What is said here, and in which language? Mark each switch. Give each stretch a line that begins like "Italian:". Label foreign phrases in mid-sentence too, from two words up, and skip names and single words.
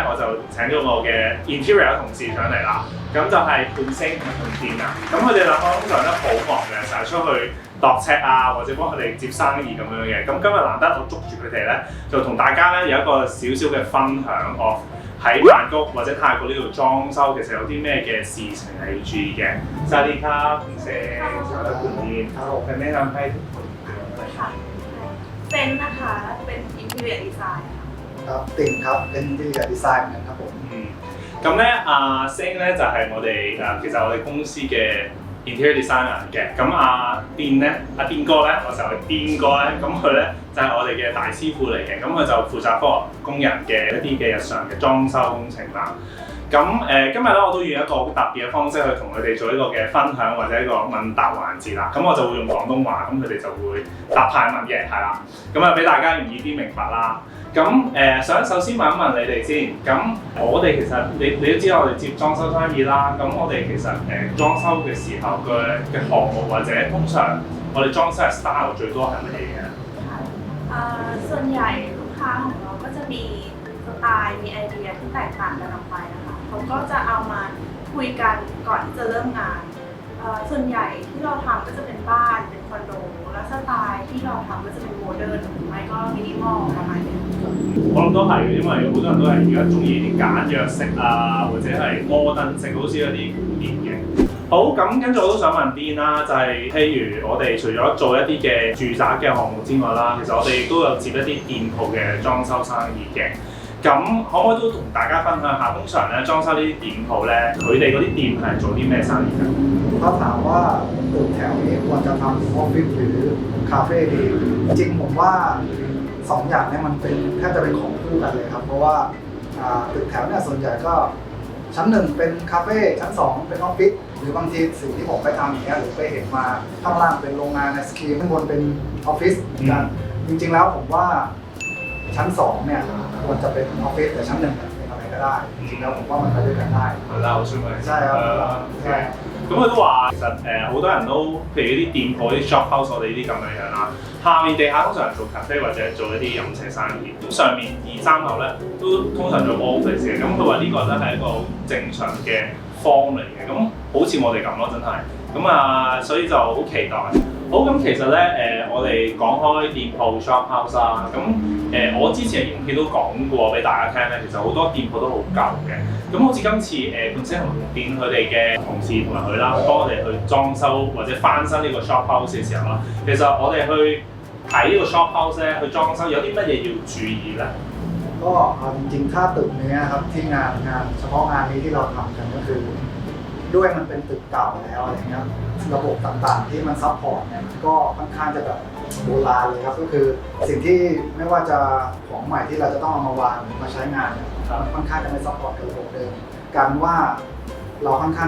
Cantonese: 我就請咗我嘅 interior 同事上嚟啦。咁就係半星同電啊！咁佢哋兩個通常都好忙嘅，成日出去度尺啊，或者幫佢哋接生意咁樣嘅。咁今日難得我捉住佢哋咧，就同大家咧有一個少少嘅分享，我喺曼谷或者泰國呢度裝修其實有啲咩嘅事情係要注意嘅。
Thai: สวัสดีครับคุณเซนสวัสดีคุณดีนจะแนะนำให้ทุกคน ค่ะเซนนะคะเป็น
English: interior design
Thai: ครับติ่งครับเป็น
English: interior design
Thai: เหมือนกันครับผม
Cantonese: 咁咧星咧就係我哋其實我哋公司嘅
English: interior designer
Cantonese: 嘅。咁電咧電哥咧，我就係電哥咧，咁佢咧就係我哋嘅大師傅嚟嘅。咁佢就負責幫工人嘅一啲嘅日常嘅裝修工程啦。咁今日咧我都用一個好特別嘅方式去同佢哋做一個嘅分享或者一個問答環節啦。咁我就會用廣東話，咁佢哋就會答泰文嘅，係啦。咁俾大家容易啲明白啦。咁想首先問一問你哋先，咁我哋其實你都知道我哋接裝修生意啦，咁我哋其實裝修嘅時候嘅項目或者通常我哋裝修嘅 style 最多係乜嘢嘅？
Thai: ส่วนใหญ่ลูกค้าของเราก็จะมีสไตล์มีไอเดียที่แตกต่างกันออกไปนะคะเขาก็จะเอามาคุยกันก่อนที่จะเริ่มงานส่วนใหญ่ที่เราทำก็จะเป็นบ้านเป็นคอนโดแล้วสไตล์ที่เราทำก็จะเป็นโมเดิร์นหรือไม่ก็มินิมอลประมาณนี้
Cantonese: 我諗都係嘅，因為好多人都係而家中意啲簡約式啊，或者係摩登式，好似一啲古典嘅。好，咁跟住我都想問 Dean 啦，就係譬如我哋除咗做一啲嘅住宅嘅項目之外啦，其實我哋亦都有接一啲店鋪嘅裝修生意嘅。咁可唔可以都同大家分享下，通常咧裝修呢啲店鋪咧，佢哋嗰啲店係做啲咩生意㗎？
Thai: ถ้าถามว่าตึกแถวนี้ควรจะทำออฟฟิศหรือคาเฟ่ดีจริงผมว่าสองอย่างนี้มันเป็นแทบจะเป็นของคู่กันเลยครับเพราะว่าตึกแถวเนี่ยส่วนใหญ่ก็ชั้นหนึ่งเป็นคาเฟ่ชั้นสองเป็นออฟฟิศหรือบางทีสิ่งที่ผมไปทำอย่างเงี้ยหรือไปเห็นมาข้างล่างเป็นโรงงานไอศครีมข้างบนเป็นออฟฟิศกันจริงๆแล้วผมว่าชั้น2เนี่ยควรจะเป็นออฟฟิศแต่ชั้น1เนี่ยเป็นอะไรก็ได้จริงๆแล้วผมว่ามันไปด้วยกันได้ เราใช่ไหม ใช่ครับใช่
Cantonese: 咁佢都話其實好多人都譬如啲店鋪啲
English: shop house
Cantonese: 我哋呢啲咁樣樣啦，下面地下通常做 cafe 或者做一啲飲食生意，咁上面2、3樓咧都通常做 office 嘅。咁佢話呢個咧係一個好正常嘅 form 嚟嘅，咁好似我哋咁咯，真係。咁所以就好期待。好，咁其實咧我哋講開店鋪
English: shop house
Cantonese: 啦，咁我之前嘅影片都講過俾大家聽咧，其實好多店鋪都好舊嘅。咁好似今次半星同店佢哋嘅同事同埋佢啦，幫我哋去裝修或者翻新呢個
English: shop house
Cantonese: 嘅時候啦，其實我哋去睇呢個
English: shop house
Cantonese: 咧，去裝修有啲乜嘢要注意咧？
Thai: ก็จริงๆถ้าตึกนี้ครับที่งานเฉพาะงานนี้ที่เราทำกันก็คือด้วยมันเป็นตึกเก่าแล้วอะไรเงี้ยระบบต่างๆที่มันซัพพอร์ตเนี่ยก็ค่อนข้างจะแบบโบราณเลย ครับก็คือสิ่งที่ไม่ว่าจะของใหม่ที่เราจะต้องเอามาวางมาใช้งานเนี่ยค่อนข้างจะไม่ซัพพอร์ตกับระบบเดิมการว่าเราค่อนข้าง